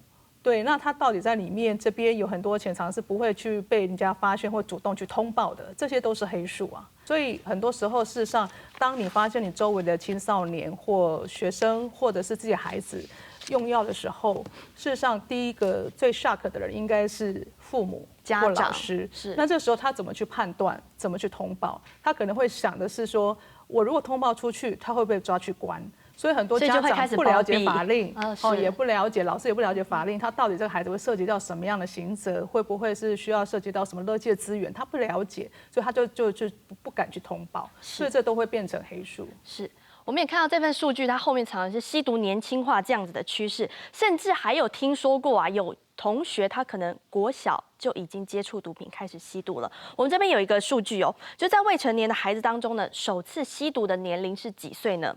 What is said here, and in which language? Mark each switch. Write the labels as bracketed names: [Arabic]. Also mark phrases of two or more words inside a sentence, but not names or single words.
[Chinese] 對，那他到底在裡面這邊有很多潛藏是不會去被人家發現或主動去通報的，這些都是黑數啊。所以很多時候，事實上，當你發現你周圍的青少年或學生或者是自己孩子用藥的時候，事實上第一個最 shock 的人應該是父母或老師。是。那這時候他怎麼去判斷，怎麼去通報？他可能會想的是說，我如果通報出去，他會不會抓去關？所以很多家長不了解法令，也不了解，老師也不了解法令，他到底這個孩子會涉及到什麼樣的刑責，會不會是需要涉及到什麼勒戒資源，他不了解，所以他就不敢去通報，所以這都會變成黑數。是。我們也看到這份數據，它後面藏的是吸毒年輕化這樣子的趨勢，甚至還有聽說過啊，有同學他可能國小就已經接觸毒品，開始吸毒了。我們這邊有一個數據哦，就在未成年的孩子當中呢，首次吸毒的年齡是幾歲呢？